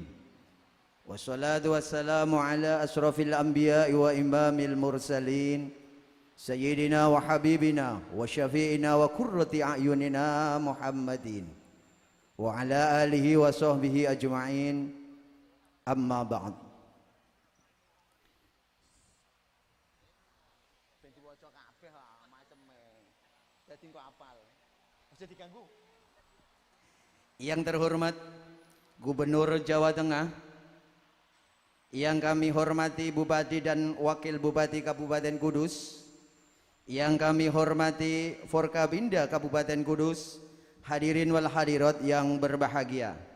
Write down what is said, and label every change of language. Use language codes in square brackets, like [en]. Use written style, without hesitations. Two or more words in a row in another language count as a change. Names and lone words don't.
[ar] والصلاة والسلام على أشرف الأنبياء وإمام المرسلين. سيدنا وحبيبنا وشفيعنا وقرة أعيننا محمد. وعلى آله وصحبه أجمعين. أما بعد. [jv] Ben diwaca kabeh maceme. Dadi kok apal. Aja diganggu. [id] Yang terhormat Gubernur Jawa Tengah, yang kami hormati Bupati dan Wakil Bupati Kabupaten Kudus, yang kami hormati Forkabinda Kabupaten Kudus, [ar] الحاضرين والحاضرات [id] yang berbahagia.